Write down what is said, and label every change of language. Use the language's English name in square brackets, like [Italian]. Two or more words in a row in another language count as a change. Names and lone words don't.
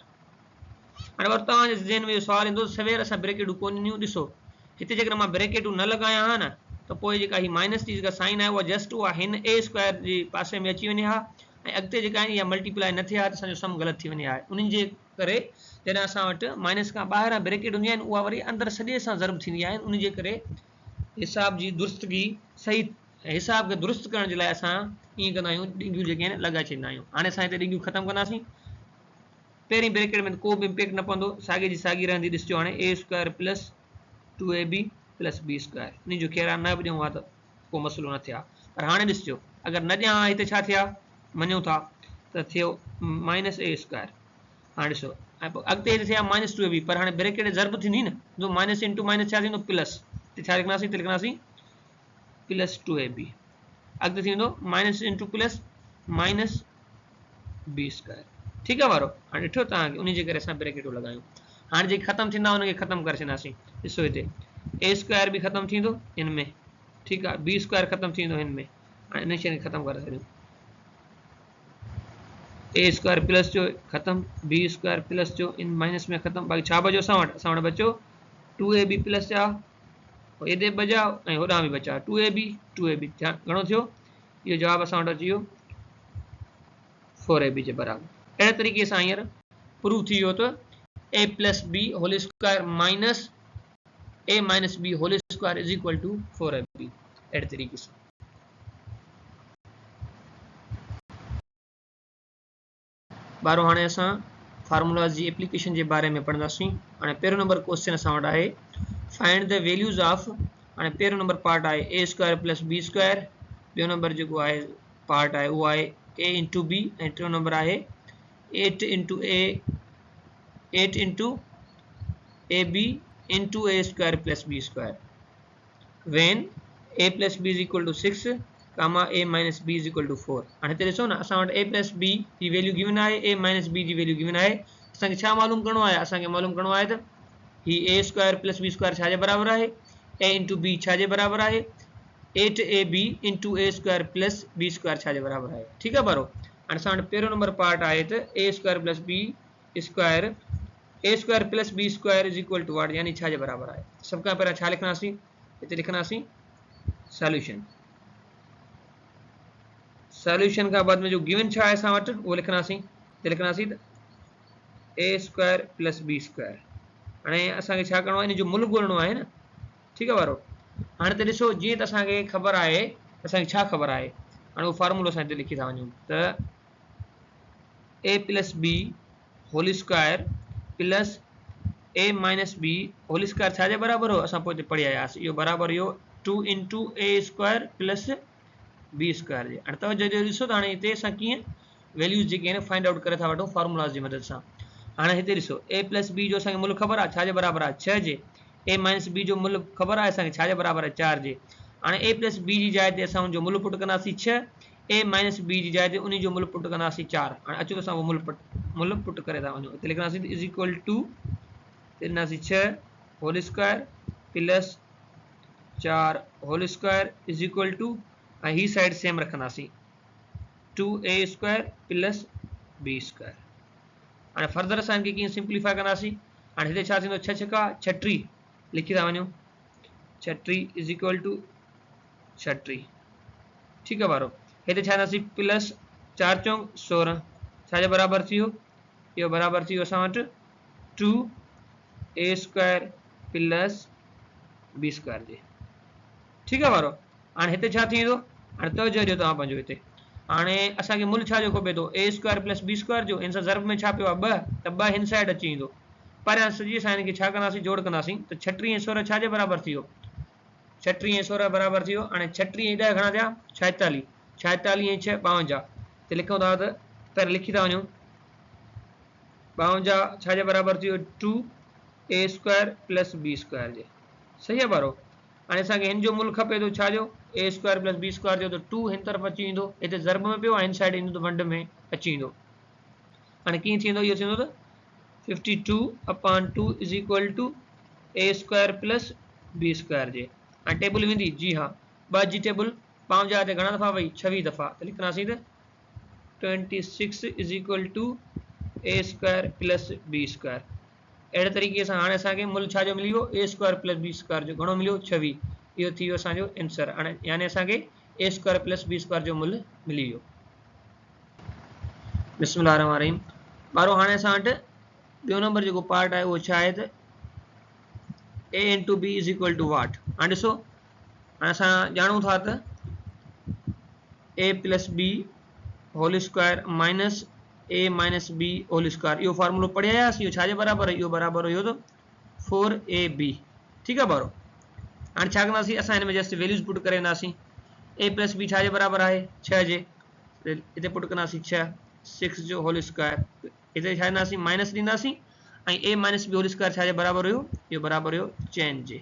[Sindhi] हाणे वरी तव्हांजे ज़हन में इहो सुवालु ईंदो, सवेर असां ब्रेकेटूं कोन ॾिनियूं। ॾिसो हिते जेकर मां ब्रेकेटूं न लॻायां हा न, त पोइ जेका हीअ माइनस जी जेका साइन आहे उहा जस्ट उहा हिन [English] a square [Sindhi] जे पासे में अची वञे हा, ऐं अॻिते जेका आहिनि इहा मल्टीप्लाई न थिए हा, त असांजो सम ग़लति थी वञे हा। उन्हनि जे करे जॾहिं असां वटि माइनस खां ॿाहिरां ब्रेकेट हूंदी आहिनि, उहा वरी अंदरि सॼे सां ज़रब थींदी आहे, उन जे करे हिसाब जी दुरुस्तगी सही, हिसाब खे दुरुस्त करण जे लाइ असां ईअं कंदा आहियूं, ॾिंगियूं जेके आहिनि लॻाए छॾींदा आहियूं। हाणे असां हिते ॾिंगियूं ख़तमु कंदासीं, पहिरीं ब्रेकेट में को बि इम्पैक्ट न पवंदो, साॻे जी साॻी रहंदी। ॾिसजो हाणे [English] a square plus 2ab plus b square, [Sindhi] इन जो ख़ैर न बि ॾियूं हा त को मसइलो न थिया, पर हाणे ॾिसजो अगरि न ॾियां हा, हिते छा थिया मञूं था त थियो [English] minus a square. [Sindhi] हाणे ॾिसो ऐं पोइ अॻिते हिते थिया [English] minus 2ab, [Sindhi] पर हाणे ब्रेकेट ज़रब थींदी न, जो [English] minus into minus [Sindhi] छा थींदो प्लस, त छा लिखंदासीं, त लिखंदासीं [English] plus 2ab, [Sindhi] अॻिते थी वेंदो [English] minus into plus minus b square. [Sindhi] ठीकु आहे वारो, हाणे ॾिठो तव्हांखे, उन जे करे असां ब्रेकेटूं लॻायूं। हाणे जेके ख़तमु थींदा उनखे ख़तमु करे छॾींदासीं। ॾिसो हिते [English] a square [Sindhi] बि ख़तमु थींदो हिन में, ठीकु आहे, [English] b square [Sindhi] ख़तमु थींदो हिन में। हाणे इन शइ खे ख़तमु करे छॾियूं, [English] a square plus [Sindhi] जो ख़तमु, [English] b square plus [Sindhi] जो इन माइनस में ख़तमु, बाक़ी छा बचो असां वटि बचो [English] 2ab plus [Sindhi] जा, हेॾे बचा ऐं होॾां बि बचा 2ab घणो थियो, इहो जवाबु असां वटि अची वियो 4ab जे बराबरि। अहिड़े तरीक़े सां हींअर प्रूव थी वियो त [English] a plus b whole square minus a minus b whole square is equal to 4ab. [Sindhi] अहिड़े तरीक़े सां ॿारो हाणे असां फार्मूलाज़ जी एप्लीकेशन जे बारे में पढ़ंदासीं। हाणे पहिरियों [English] number question [Sindhi] असां वटि आहे [English] find the values of, [Sindhi] हाणे पहिरियों [English] number part [Sindhi] आहे [English] a square plus b square, [Sindhi] ॿियो नंबर जेको आहे पार्ट आहे उहो आहे [English] a into b, [Sindhi] ऐं टियों नंबर आहे [English] 8 into ab into a square plus b square when a plus b is equal to 6 comma a minus b is equal to 4. [Sindhi] हाणे हिते ॾिसो न, असां वटि [English] a plus b [Sindhi] जी [English] value given [Sindhi] आहे, [English] a minus b [Sindhi] जी [English] value given [Sindhi] आहे। असांखे छा मालूम करिणो आहे, असांखे मालूम करिणो आहे त ही [English] a square plus b square [Sindhi] छा जे बराबरि आहे, [English] a into b [Sindhi] छा जे बराबरि आहे, [English] 8ab into a square plus b square [Sindhi] छाजे बराबर है। ठीक है बारो हाणे असां वटि पहिरियों [English] number part [Sindhi] आहे त [English] a square plus b square a square plus b square is equal to what [Sindhi] यानी छाजे बराबर आहे। सभ खां पहिरियों छा लिखंदासीं हिते लिखंदासीं सॉल्यूशन। सॉल्यूशन का बाद में जो गिवन छा है असां वटि उहो लिखंदासीं हिते लिखंदासीं त [English] a square plus b square. [Sindhi] हाणे असांखे छा करिणो आहे इन जो मुल्ह ॻोल्हणो आहे न। ठीकु आहे वारो हाणे त ॾिसो जीअं त असांखे ख़बर आहे असांखे छा ख़बर आहे हाणे उहो फार्मूलो असां हिते लिखी था वञूं त [English] a plus b whole square plus a minus b whole square [Sindhi] छाजे बराबरि हो असां पोइ हिते पढ़ी आयासीं इहो बराबरि इहो [English] 2 into a square plus b square [Sindhi] जे। हाणे तवजो ॾिसो त हाणे हिते असां कीअं वैल्यूज़ जेके आहिनि [English] find out [Sindhi] करे था वठूं फार्मूलाज़ जी मदद सां। हाणे हिते ॾिसो [English] a plus b [Sindhi] जो असांखे मुल्ह ख़बर आहे छाजे बराबरि आहे 6 जे। [English] a minus b [Sindhi] जो मुल्ह ख़बर आहे असांखे छाजे बराबरि आहे 4 जे। हाणे [English] a plus b [Sindhi] जी जाइ ते असां उनजो मुल्ह पुट कंदासीं 6 [English] a minus b [Sindhi] जी जाइ ते उन जो मुल्ह पुट कंदासीं 4। हाणे अचो त असां उहो मुल्ह पुट करे था वञूं हिते लिखंदासीं [English] is equal to [Sindhi] लिखंदासीं [English] 6 whole square plus 4 whole square is equal to [Sindhi] ऐं ही [English] side same [Sindhi] रखंदासीं [English] 2a square plus b square. [Sindhi] हाणे फर्दर असांखे कीअं सिंप्लीफाई कंदासीं हाणे हिते छा थींदो 6 छका 36 लिखी था वञूं 36 [English] is equal to [Sindhi] 36। ठीकु आहे वारो हिते छा कंदासीं प्लस 4 चौं 16 छाजे बराबरि थी वियो इहो बराबरि थी वियो असां वटि [English] 2a square plus b square [Sindhi] जे। ठीकु आहे वारो हाणे हिते छा थी वेंदो हाणे तवजो ॾियो तव्हां पंहिंजो हिते हाणे असांखे मुल्ह छा जो खपे थो [English] a square plus b square [Sindhi] जो हिन सां ज़र्ब में छा पियो आहे 2 त 2 हिन साइड अची ईंदो पर सॼी असां हिनखे छा कंदासीं जोड़ कंदासीं त 36 ऐं 16 छाजे बराबरि थी वियो 36 ऐं 16 बराबरि थी वियो। हाणे 36 ऐं 10 घणा थिया 46 46 ऐं 6 52 त लिखूं था त पहिरियों लिखी था वञूं 52 छाजे बराबरि थी वियो [English] 2a square plus b square [Sindhi] जे। सही आहे बारो हाणे असांखे हिन जो मुल्ह खपे थो छाजो [English] a square plus b square [Sindhi] जो त 2 हिन तरफ़ अची वेंदो हिते ज़र्ब में पियो आहे हिन साइड ईंदो त वंड में अची वेंदो। हाणे कीअं थींदो इहो थींदो त 52/2 [English] is equal to a square plus b square [Sindhi] जे। हाणे टेबल वेंदी जी हा 2 जी टेबल 52 ते घणा दफ़ा वई 26 दफ़ा त लिखंदासीं त 26 [English] is equal to a square plus b square. [Sindhi] अहिड़े तरीक़े सां हाणे असांखे मुल्ह छाजो मिली वियो [English] a square plus b square [Sindhi] जो घणो मिलियो 26 इहो थी वियो असांजो आंसर। हाणे यानी असांखे [English] a square plus b square [Sindhi] जो मुल्ह मिली वियो। [Arabic] بسم الله رحمان رحيم [Sindhi] ॿारो हाणे असां वटि ॿियो नंबर जेको पार्ट आहे उहो छा आहे त [English] a into b is equal to what. [Sindhi] हाणे ॾिसो हाणे असां ॼाणूं था त [English] a plus b whole square minus a minus b whole square [Sindhi] इहो फार्मूलो पढ़ी आयासीं इहो छाजे बराबरि आहे इहो बराबरि हुयो त 4ab। ठीकु आहे ॿारो हाणे छा कंदासीं असां हिन में [English] just values put [Sindhi] करे वेंदासीं [English] a plus b [Sindhi] छाजे बराबरि आहे 6 जे हिते पुट कंदासीं 6 जो [English] whole square [Sindhi] हिते छा ॾींदासीं माइनस ॾींदासीं ऐं [English] a minus b whole square [Sindhi] छाजे बराबरि हुयो इहो बराबरि हुयो 6 जे।